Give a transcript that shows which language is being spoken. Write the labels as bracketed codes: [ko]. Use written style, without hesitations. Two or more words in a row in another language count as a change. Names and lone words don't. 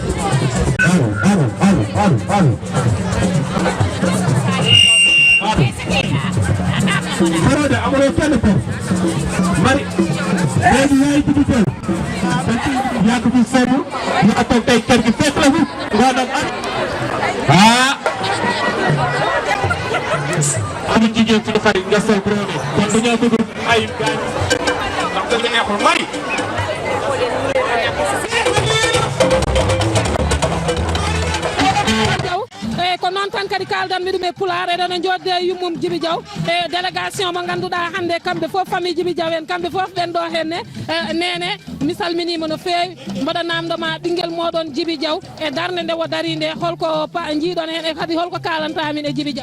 [wo] Barode amuloo kenn ko mari léegi yaay Djiby Diaw yaa ko fi seetlu ñu ko toog tey kër gi fekk la fi nga nag amu jigéen ci dafay nga sol brode kon dañoo bëgg ay gaañ ndax da nga neexul mari [ff] ko noon tan kadi kaldan mi ɗum e Pulaar eɗen jodde yummum Djiby Diaw e délégation mo ganduɗa hannde kamɓe fof famille Djiby Diaw en kamɓe fof ɓen ɗo henne nene mi salminima no feewi mbaɗa namdoma ɓinguel moɗon Djiby Diaw e darde nde o dari nde holko jiiɗon hen e kadi holko kalantamin e Djiby Diaw